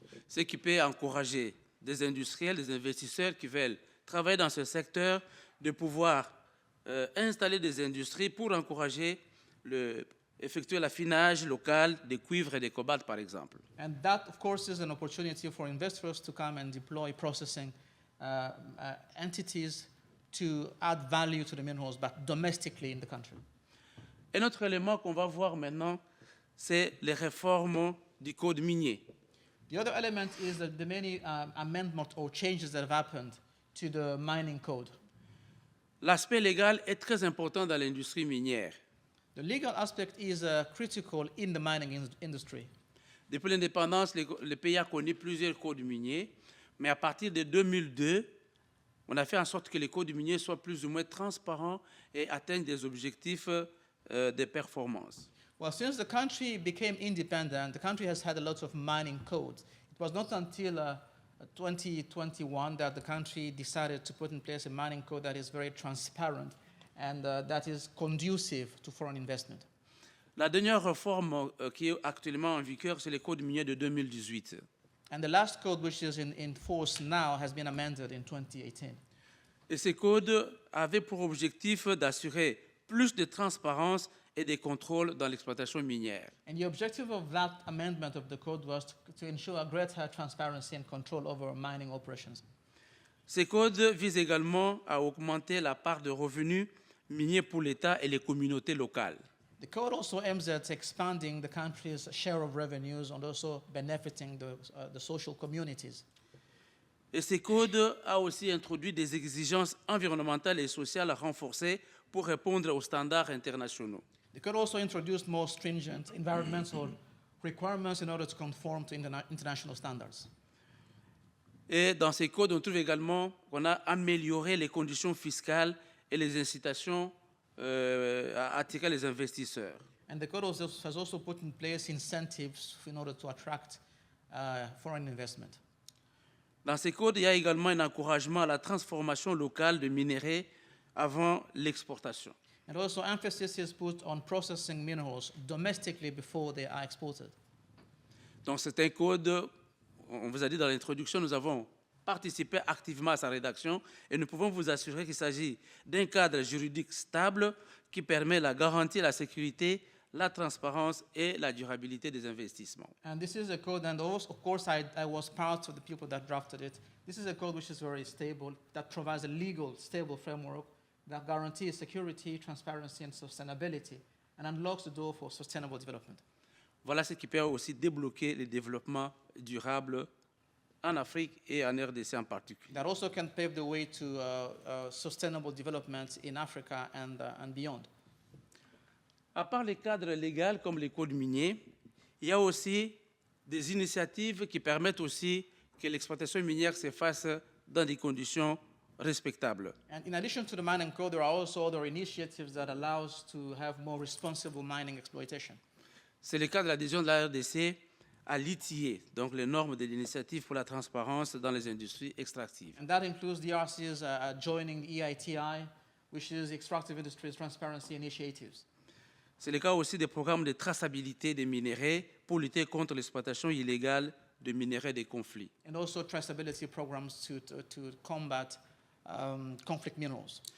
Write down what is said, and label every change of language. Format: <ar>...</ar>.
<fr>Ce qui peut encourager des industriels, des investisseurs qui veulent travailler dans ce secteur de pouvoir installer des industries pour encourager effectuer l'affinage local des cuivres et des cobaltes, par exemple.</fr> <en>And that, of course, is an opportunity for investors to come and deploy processing entities to add value to the minerals, but domestically in the country.</en> <fr>Un autre élément qu'on va voir maintenant, c'est les réformes du code minier.</fr> <en>The other element is that the many amendments or changes that have happened to the mining code.</en> <fr>L'aspect légal est très important dans l'industrie minière.</fr> <en>The legal aspect is critical in the mining industry.</en> <fr>Depuis l'indépendance, le pays a connu plusieurs codes miniers, mais à partir de 2002, on a fait en sorte que les codes miniers soient plus ou moins transparents et atteignent des objectifs de performance.</fr> <en>Well, since the country became independent, the country has had a lot of mining codes. It was not until 2021 that the country decided to put in place a mining code that is very transparent and that is conducive to foreign investment.</en> <fr>La dernière réforme qui est actuellement en vigueur, c'est le code minier de 2018.</fr> <en>And the last code, which is in force now, has been amended in 2018.</en> <fr>Et ce code avait pour objectif d'assurer plus de transparence et de contrôle dans l'exploitation minière.</fr> <en>And the objective of that amendment of the code was to ensure a greater transparency and control over mining operations.</en> <fr>Ce code vise également à augmenter la part de revenus miniers pour l'État et les communautés locales.</fr> <en>The code also aims at expanding the country's share of revenues and also benefiting the social communities.</en> <fr>Et ce code a aussi introduit des exigences environnementales et sociales renforcées pour répondre aux standards internationaux.</fr> <en>The code also introduced more stringent environmental requirements in order to conform to international standards.</en> <fr>Et dans ces codes, on trouve également qu'on a amélioré les conditions fiscales et les incitations à attirer les investisseurs.</fr> <en>And the code has also put in place incentives in order to attract foreign investment.</en> <fr>Dans ces codes, il y a également un encouragement à la transformation locale de minerais avant l'exportation.</fr> <en>And also emphasis is put on processing minerals domestically before they are exported.</en> <fr>Donc c'est un code, on vous a dit dans l'introduction, nous avons participé activement à sa rédaction et nous pouvons vous assurer qu'il s'agit d'un cadre juridique stable qui permet la garantie, la sécurité, la transparence et la durabilité des investissements.</fr> <en>And this is a code, and also, of course, I was part of the people that drafted it. This is a code which is very stable, that provides a legal, stable framework that guarantees security, transparency, and sustainability, and unlocks the door for sustainable development.</en> <fr>Voilà ce qui peut aussi débloquer le développement durable en Afrique et en RDC en particulier.</fr> <en>That also can pave the way to sustainable development in Africa and beyond.</en> <fr>À part les cadres légaux comme les codes miniers, il y a aussi des initiatives qui permettent aussi que l'exploitation minière se fasse dans des conditions respectables.</fr> <en>And in addition to the mining code, there are also other initiatives that allow us to have more responsible mining exploitation.</en> <fr>C'est le cas de l'adhésion de la RDC à l'ITIE, donc les normes de l'initiative pour la transparence dans les industries extractives.</fr> <en>And that includes DRC's joining EITI, which is Extractive Industries Transparency Initiatives.</en> <fr>C'est le cas aussi des programmes de traçabilité des minéraux pour lutter contre l'exploitation illégale de minéraux des conflits.</fr> <en>And also traceability programs to combat conflict minerals.</en>